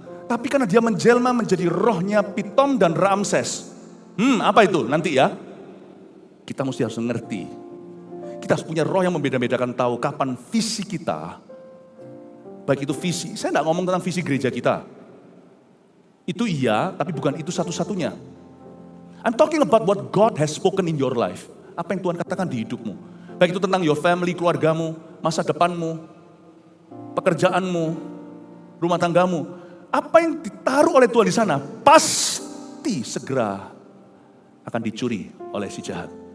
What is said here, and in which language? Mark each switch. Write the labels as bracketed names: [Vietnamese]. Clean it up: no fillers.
[Indonesian] Tapi karena dia menjelma menjadi rohnya Pitom dan Ramses. Apa itu? Nanti ya. Kita mesti harus mengerti. Kita harus punya roh yang membeda-bedakan tahu kapan visi kita. Baik itu visi. Saya tidak ngomong tentang visi gereja kita. Itu iya, tapi bukan itu satu-satunya. [English] I'm talking about what God has spoken in your life. [Indonesian] Apa yang Tuhan katakan di hidupmu. Baik itu tentang [English] your family, [Indonesian] keluargamu, masa depanmu, pekerjaanmu, rumah tanggamu. Apa yang ditaruh oleh Tuhan di sana pasti segera akan dicuri oleh si jahat.